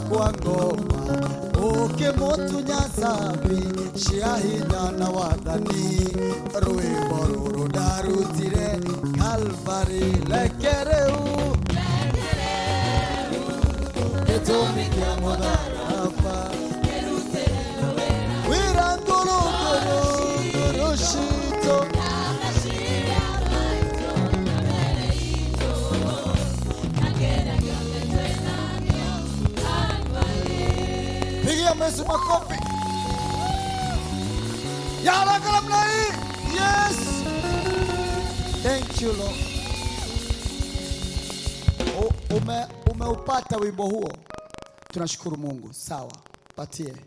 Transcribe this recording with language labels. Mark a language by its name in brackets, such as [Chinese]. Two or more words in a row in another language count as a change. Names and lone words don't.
[Kikuyu] kwa ngoma ukĩmũtunya zambi cia hinya na wathani rwĩmbo rũrũ ndarutire Calvary lekereu gĩtũmi kĩa mũtharaba wĩra ngoro citũ [Swahili] pigia Yesu makofi ya haraka namna hii. [English] Yes, thank you Lord. [Swahili] Umeupata wimbo huo, tunashukuru Mungu. Sawa, patie.